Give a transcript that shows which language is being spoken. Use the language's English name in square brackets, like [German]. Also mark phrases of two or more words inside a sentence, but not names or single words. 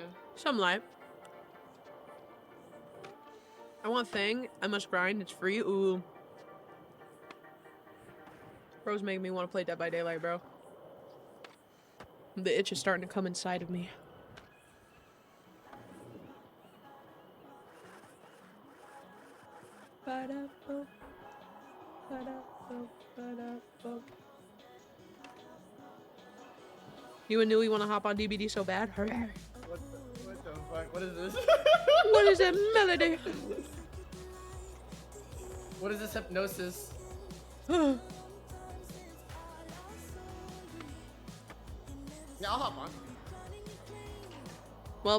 [English] Some light. I want thing. I must grind. It's free. Ooh. Bro's making me want to play Dead by Daylight, bro. The itch is starting to come inside of me. Ba-da-bo. Ba-da-bo. Ba-da-bo. You and Nui want to hop on DBD so bad? What the fuck? What is this? What is that melody? What is this hypnosis? Well, Yeah, I'll hop on.